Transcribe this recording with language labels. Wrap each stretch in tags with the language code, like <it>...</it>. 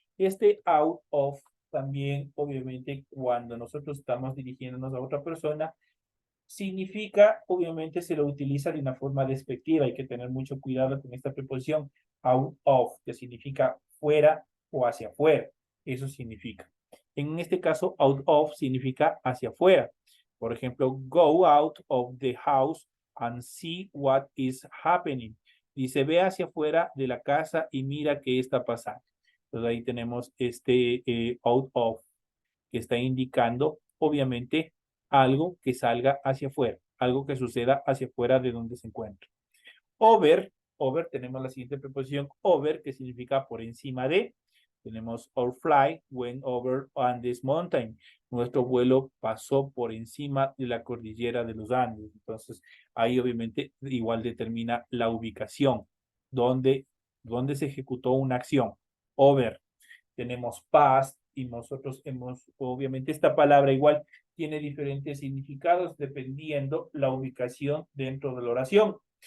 <es>Este out of también, obviamente, cuando nosotros estamos dirigiéndonos a otra persona, significa, obviamente, se lo utiliza de una forma despectiva. Hay que tener mucho cuidado con esta preposición out of, que significa fuera o hacia afuera. Eso significa. En este caso, out of significa hacia afuera. Por ejemplo,</es> <en>go out of the house and see what is happening.</en> <es>Dice, ve hacia afuera de la casa y mira qué está pasando. Entonces ahí tenemos este out of, que está indicando, obviamente, algo que salga hacia afuera, algo que suceda hacia afuera de donde se encuentra. Over, tenemos la siguiente preposición, over, que significa por encima de. Tenemos</es> <en>our flight went over on this mountain.</en> <es>Nuestro vuelo pasó por encima de la cordillera de los Andes. Entonces, ahí obviamente igual determina la ubicación, donde se ejecutó una acción. Over. Tenemos past y nosotros obviamente esta palabra igual tiene diferentes significados dependiendo la ubicación dentro de la oración.</es>